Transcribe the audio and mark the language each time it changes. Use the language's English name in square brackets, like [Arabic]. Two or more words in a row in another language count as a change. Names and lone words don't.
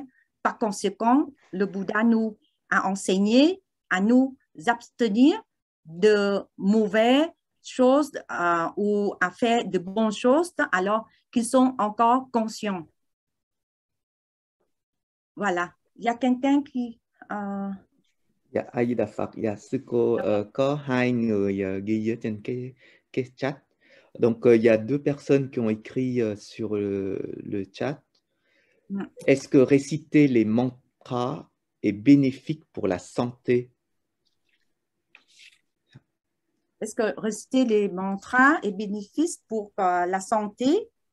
[French] Par conséquent, le Bouddha nous a enseigné à nous abstenir de mauvaises choses ou à faire de bonnes choses alors qu'ils sont encore conscients. Voilà. Il y a quelqu'un qui... [Vietnamese] Dạ, A Di Đà Phật. Dạ, sư cô có hai người ghi ở trên cái chat. [French] Donc, il y a deux personnes qui ont écrit sur le chat. Est-ce que réciter les mantras est bénéfique pour la santé? Est-ce que réciter les mantras est bénéfique pour la santé?